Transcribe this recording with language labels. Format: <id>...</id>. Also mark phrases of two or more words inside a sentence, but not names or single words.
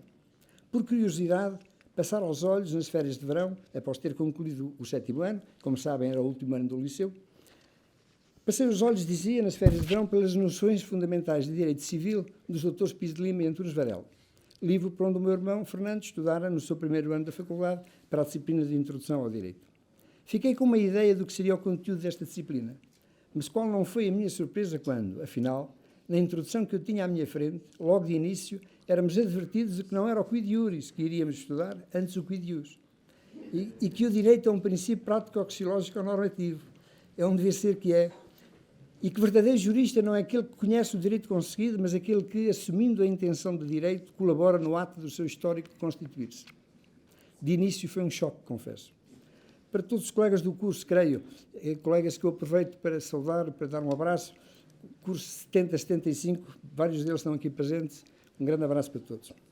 <pt>Por curiosidade, passar aos olhos nas férias de verão, após ter concluído o 7º ano, como sabem era o último ano do liceu, passei os olhos, dizia, nas férias de verão, pelas noções fundamentais de Direito Civil dos doutores Pires de Lima e Antunes Varela, livro por onde o meu irmão Fernando estudara no seu primeiro ano da faculdade para a disciplina de Introdução ao Direito. Fiquei com uma ideia do que seria o conteúdo desta disciplina, mas qual não foi a minha surpresa quando, afinal, na introdução que eu tinha à minha frente, logo de início, éramos advertidos de que não era o</pt> <la>quid iuris</la> <pt>que iríamos estudar, antes o</pt> <la>quid ius,</la> <pt>e que o direito é um princípio prático-axiológico normativo, é um dever ser que é, e que verdadeiro jurista não é aquele que conhece o direito conseguido, mas aquele que, assumindo a intenção de direito, colabora no ato do seu histórico de constituir-se. De início foi um choque, confesso. Para todos os colegas do curso, creio, colegas que eu aproveito para saudar, para dar um abraço, curso 70-75, vários deles estão aqui presentes, um grande abraço para todos.</pt>